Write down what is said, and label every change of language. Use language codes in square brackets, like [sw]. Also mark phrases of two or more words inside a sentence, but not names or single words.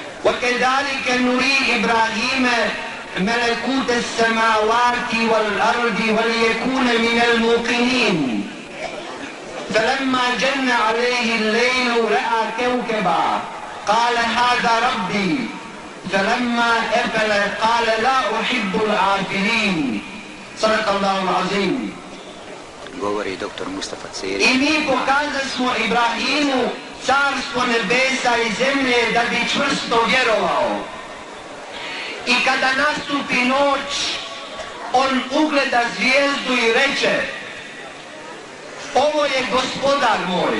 [ar] وَكَذَلِكَ نُرِي إِبْرَاهِيمَ مَلَكُوتَ السَّمَاوَاتِ وَالْأَرْضِ وَلِيَكُونَ مِنَ الْمُوقِنِينَ فَلَمَّا جَنَّ عَلَيْهِ اللَّيْلُ رَأَى كَوْكَبًا قَالَ هَذَا رَبِّي فَلَمَّا أَفَلَ قَالَ لَا أُحِبُّ الْآفِلِينَ صدق الله العظيم. [bs] Govori dr. Mustafa Cerić. I mi pokazali smo Ibrahimu carstvo nebesa i zemlje da bi čvrsto vjerovao. I kada nastupi noć, on ugleda zvijezdu i reče: ovo je gospodar moj.